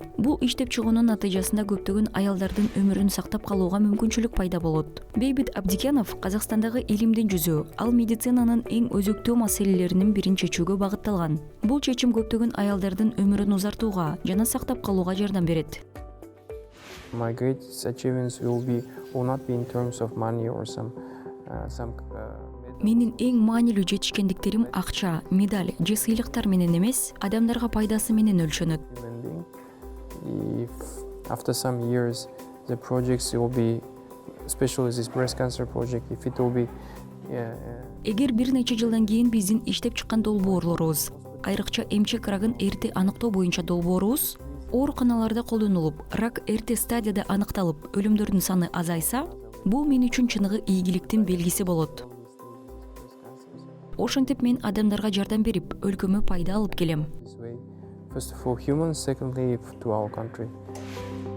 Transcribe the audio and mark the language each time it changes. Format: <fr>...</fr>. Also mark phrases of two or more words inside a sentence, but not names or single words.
<ky>Бул иштеп чыгуунун натыйжасында көптөгөн аялдардын өмүрүн сактап калууга мүмкүнчүлүк пайда болот. Бейбит Абдикенов Казакстандагы илимдин жүзү, ал медицинанын эң өзөктүү маселелеринин бирин чечүүгө багытталган. Бул чечим көптөгөн аялдардын өмүрүн узартууга жана сактап калууга жардам берет.</ky> <en>My greatest achievements will not be in terms of money or some.</en> <ky>Менин эң маанилүү жетишкендиктерим акча, медаль же сыйлыктар менен эмес, адамдарга пайдасы менен өлчөнөт.</ky> <en>If after some years the projects will be, especially this breast cancer project, if it will be.</en> <ky>Эгер бир нече жылдан кийин биздин иштеп чыккан долбоорлорубуз, айрыкча эмчек рагын эрте аныктоо боюнча долбоорубуз ооруканаларда колдонулуп, рак эрте стадияда аныкталып, өлүмдөрдүн саны азайса, бул мен үчүн чыныгы ийгиликтин белгиси болот. Ошентип мен адамдарга жардам берип, өлкөмө пайда алып келем.</ky> <en>This way, first for humans, secondly to our country.</en>